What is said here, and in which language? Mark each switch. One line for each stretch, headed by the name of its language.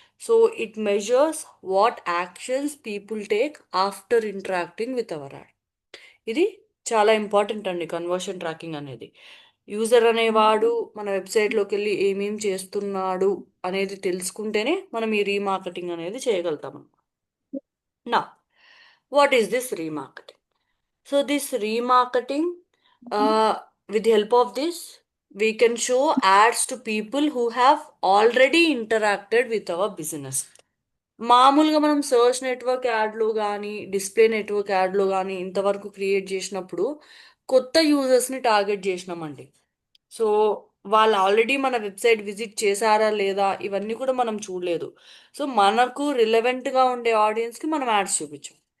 English: So it measures what actions people take after interacting with our ad.
Telugu: ఇది చాలా important అండి conversion tracking అనేది. User అనేవాడు మన వెబ్సైట్లోకి వెళ్ళి ఏమేం చేస్తున్నాడు అనేది తెలుసుకుంటేనే మనం ఈ రీమార్కెటింగ్ అనేది చేయగలుగుతాం.
English: నా what is this remarketing? So this remarketing, with the help of this, we can show ads to people who have already interacted with our business.
Telugu: మామూలుగా మనం సర్చ్ నెట్వర్క్ యాడ్లో కానీ డిస్ప్లే నెట్వర్క్ యాడ్లో కానీ ఇంతవరకు క్రియేట్ చేసినప్పుడు కొత్త యూజర్స్ని టార్గెట్ చేసినామండి. సో వాళ్ళు ఆల్రెడీ మన వెబ్సైట్ విజిట్ చేశారా లేదా ఇవన్నీ కూడా మనం చూడలేదు. సో మనకు రిలవెంట్గా ఉండే ఆడియన్స్కి మనం యాడ్స్ చూపించాం.